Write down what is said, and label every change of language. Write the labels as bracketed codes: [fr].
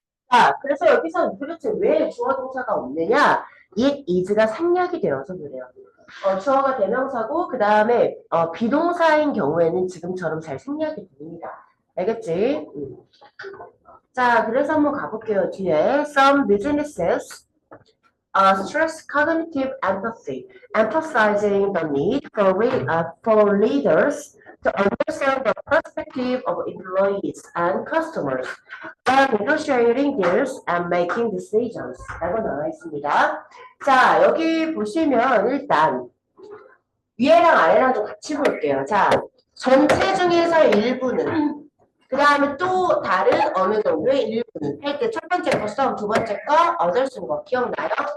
[ko] 자, 그래서 여기서 도대체 왜 주어 동사가 없느냐? [en] it is [ko] 가 생략이 되어서 그래요. 주어가 대명사고 그 다음에 비동사인 경우에는 지금처럼 잘 생략이 됩니다. 알겠지? 자, 그래서 한번 가볼게요. [en] 뒤에 some businesses stress cognitive empathy, emphasizing the need for leaders to understand the perspective of employees and customers while negotiating deals and making decisions. [ko] 라고 나와 있습니다. 자, 여기 보시면 일단 위에랑 아래랑 좀 같이 볼게요. 자, 전체 중에서 일부는 그 다음에 또 다른 어느 정도의 일부는 할 때 첫 번째 거 썸, 두 번째 거 어덜슨 거 기억나요?